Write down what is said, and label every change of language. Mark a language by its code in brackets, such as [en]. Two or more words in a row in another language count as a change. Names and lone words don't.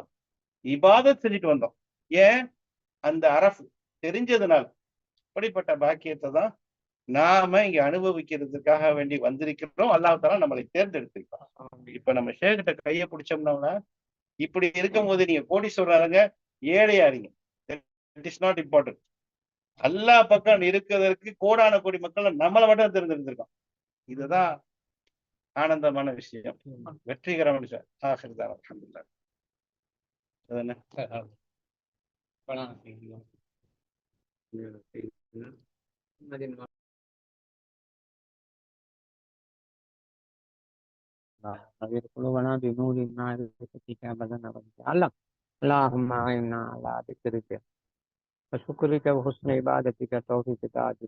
[ta] இபாதத் செஞ்சுட்டு வந்தோம். ஏன்? அந்த அரஃப் தெரிஞ்சதுனால. அப்படிப்பட்ட பாக்கியத்தை தான் நாம இங்க அனுபவிக்கிறதுக்காக வேண்டி வந்திருக்கிறோம். [ar] الله تعالى [ta] நம்மளை தேர்ந்தெடுத்திருக்கான். இப்ப நம்ம ஷேக்கிட்ட கைய பிடிச்சோம்னா, இப்படி இருக்கும்போது நீங்க கோடீஸ்வரருங்க, ஏழையாறீங்க. [en] It is not important. [ta] அல்லாஹ் பக்கம் இருக்கிறதற்கு கோடான கோடி மக்கள் நம்மள மட்டும் தேர்ந்தெடுத்திருக்கான். இதுதான் ஆனந்தமான விஷயம். வெற்றிகரமான விஷயம். ஆஹிர்தான் அல்ஹம்துலில்லாஹ். அதானே? [ar] نبير قلوبنا بنور معرفتك أبدا وتعلم اللهم أعنا على ذكرك وشكرك وحسن عبادتك توفيق طاعتك